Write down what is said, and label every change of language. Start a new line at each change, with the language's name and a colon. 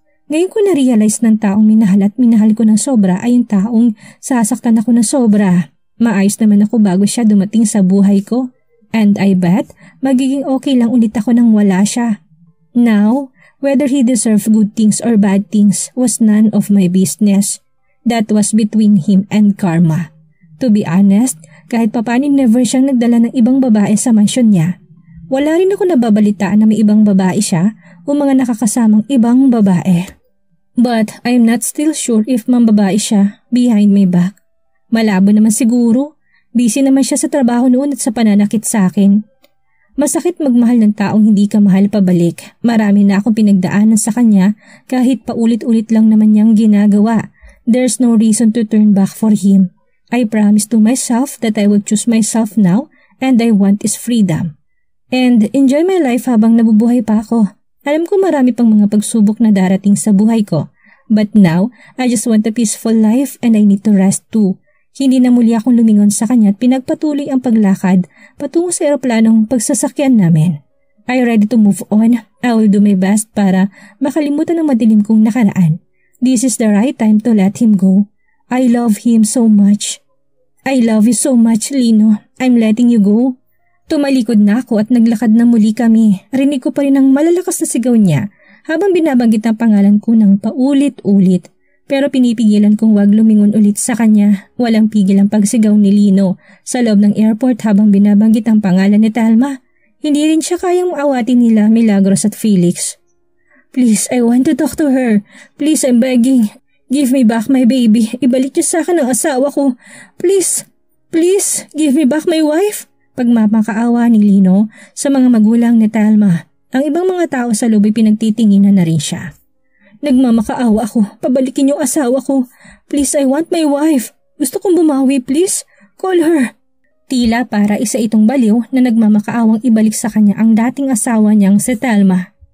Filipino: Ngayon ko na-realize ng taong minahal at minahal ko ng sobra ay yung taong sasaktan ako ng sobra. Maayos naman ako bago siya dumating sa buhay ko.
English: And I bet
Filipino: magiging okay lang ulit ako nang wala siya. Now,
English: Whether he deserved good things or bad things was none of my business. That was between him and karma. To be honest,
Filipino: kahit papaano never siyang nagdala ng ibang babae sa mansyon niya. Wala rin ako nababalitaan na may ibang babae siya o mga nakakasamang ibang babae.
English: But I am not still sure if
Filipino: mambabae siya
English: behind my back.
Filipino: Malabo naman siguro. Busy naman siya sa trabaho noon at sa pananakit sa akin. Masakit magmahal ng taong hindi ka mahal pabalik. Marami na akong pinagdaanan sa kanya kahit paulit-ulit lang naman niyang ginagawa.
English: There's no reason to turn back for him. I promise to myself that I will choose myself now and I want is freedom. And enjoy my life
Filipino: habang nabubuhay pa ako. Alam ko marami pang mga pagsubok na darating sa buhay ko.
English: But now, I just want a peaceful life and I need to rest too.
Filipino: Hindi na muli akong lumingon sa kanya at pinagpatuloy ang paglakad patungo sa eroplanong pagsasakyan namin.
English: I ready to move on. I will do my best
Filipino: para makalimutan ang madilim kong nakaraan.
English: This is the right time to let him go. I love him so much. I love you so much, Lino. I'm letting you go.
Filipino: Tumalikod na ako at naglakad na muli kami. Rinig ko pa rin ang malalakas na sigaw niya habang binabanggit ang pangalan ko ng paulit-ulit. Pero pinipigilan kong wag lumingon ulit sa kanya. Walang pigil ang pagsigaw ni Lino sa loob ng airport habang binabanggit ang pangalan ni Thelma. Hindi rin siya kayang maawatin nila Milagros at Felix.
English: Please, I want to talk to her. Please, I'm begging. Give me back my baby.
Filipino: Ibalik niyo sa akin ang asawa ko.
English: Please, please, give me back my wife.
Filipino: Pagmamakaawa ni Lino sa mga magulang ni Thelma. Ang ibang mga tao sa loob ay pinagtitinginan na rin siya. Nagmamakaawa ako. Pabalikin yung asawa ko.
English: Please, I want my wife.
Filipino: Gusto kong bumawi, please.
English: Call her.
Filipino: Tila para isa itong baliw na nagmamakaawang ibalik sa kanya ang dating asawa niyang si Thelma.